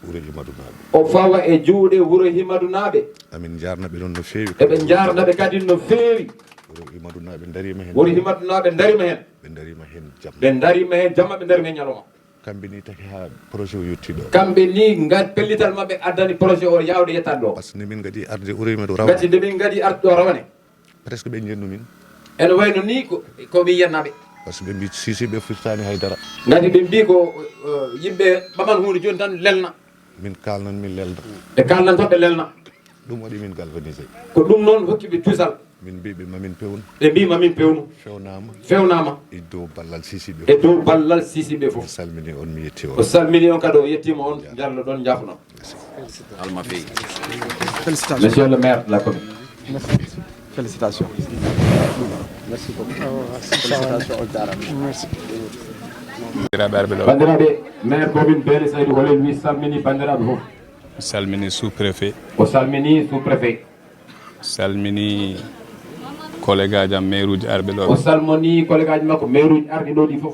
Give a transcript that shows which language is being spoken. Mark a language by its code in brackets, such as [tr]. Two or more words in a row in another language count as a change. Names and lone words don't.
[ff] juuɗe wuro Himadou naɓe amin jarnaɓe noon no feewi eɓe jarnaɓe kadi no feewi wuro Himadou naɓe darima hen jamma ɓe darima hen ñalawma kamɓe ni taki ha projet o yettiɗo kamɓe ni gad pellital mabɓe addani projet o yawde yettade ɗo [fr] par ce que [ff] nde min gadi arde Oureymadou rawane gati nde min gadi arde ɗo rawane presque ɓe jennu min ene wayno ni ko mi yiyannaɓe [fr] par ce que [ff] ɓe mbi sisiɓe firtani haydara gati ɓe mbi ko yimɓe ɓaman hunde joni tan lelna min kalnan min lelda ɓe kalnan tan ɓe lelna ɗum waɗi min galvanisé ko ɗum noon hokkiɓe tuusal min mbiɓe mamin pewnu ɓe mbi mamin pewnu fewnama e dow ballal sisiɓe fof salmini on mi yetti o salmini on kadi o yettima on jallo ɗon jafuɗon alma feyi [fr] monsieur le maire de la commune félicitations merci beaucoup [ff] bandiraɓe maire commune Beele Saydou Holen wi salmini bandiraɓe fof salmini sous-préfet o salmini sous-préfet salmini collègue aji am maire uji arɓe ɗo o salmoni collègue aji makko maire uji arɓe ɗo ɗi fof